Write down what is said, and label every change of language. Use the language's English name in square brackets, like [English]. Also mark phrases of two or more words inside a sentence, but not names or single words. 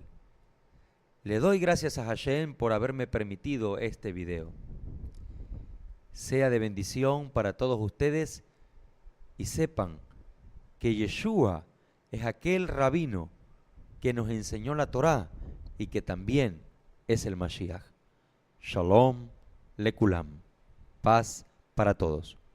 [Spanish] Le doy gracias a Hashem por haberme permitido este video. Sea de bendición para todos ustedes y sepan que Yeshua es aquel rabino que nos enseñó la Torá y que también es el Mashiach. [Hebrew] שלום לכולם. [Spanish] Paz para todos.